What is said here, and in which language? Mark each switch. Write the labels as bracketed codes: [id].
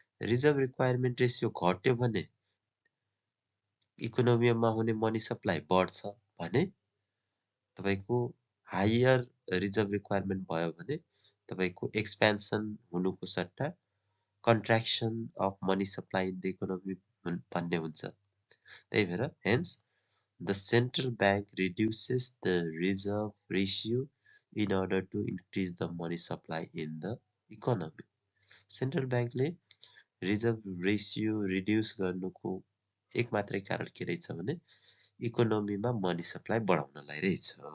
[ne] Reserve requirement ratio घट्यो भने इकोनोमीमा हुने मनी सप्लाई बढ्छ भने तपाईँको हायर रिजर्भ रिक्वायरमेन्ट भयो भने तपाईँको एक्सपेन्सन हुनुको सट्टा [en] contraction of money supply in the economy [ne] भन्ने हुन्छ। त्यही भएर [en] Hence the central bank reduces the reserve ratio in order to increase the money supply in the economy. [ne] Central ब्याङ्कले रिजर्भ रेसियो रिड्युस गर्नुको एक मात्रै कारण के रहेछ भने इकोनोमीमा मनी सप्लाई बढाउनलाई रहेछ।